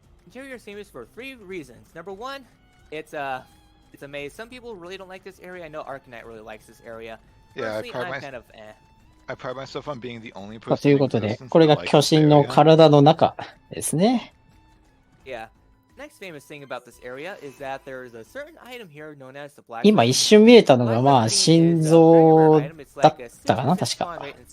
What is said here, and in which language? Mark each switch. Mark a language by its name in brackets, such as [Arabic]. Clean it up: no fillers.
[English] Interior is famous for 3 reasons. Number 1, it's a maze. Some people really don't like this area. I know Arcanite really likes this area. Personally, I'm kind of I pride myself on being the only person. [Japanese] ということで、これが巨神の体の中ですね。 [English] Yeah. Next famous thing about this area is that there is a certain item here known as the black. [Japanese] 今一瞬見えたのが心臓だったかな、確か。